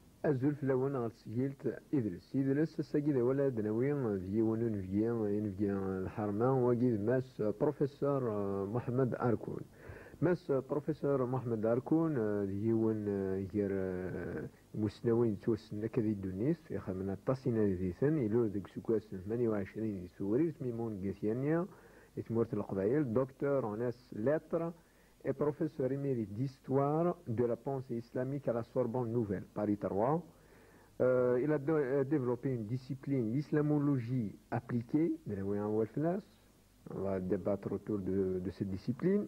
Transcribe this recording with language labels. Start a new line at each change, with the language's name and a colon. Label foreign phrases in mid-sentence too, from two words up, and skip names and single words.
Kabyle: azul flawen ɣer tesgilt idles ass-agi d awal adnawi d yiwen unebgi lḥerma wagi d Mass Professeur Mohamed Arkoun. Mass Professeur Mohamed Arkoun d yiwen gar imussnawen yettwassnen akka di ddunit ixedmen aṭas inaditen ilul deg useggas 28 di Tuwrirt Mimoun Gatiania di tmurt Leqbayel,
French: docteur en lettres et professeur émérite d'histoire de la pensée islamique à la Sorbonne Nouvelle, Paris 3. Il a développé une discipline, l'islamologie appliquée, on va débattre autour de cette discipline.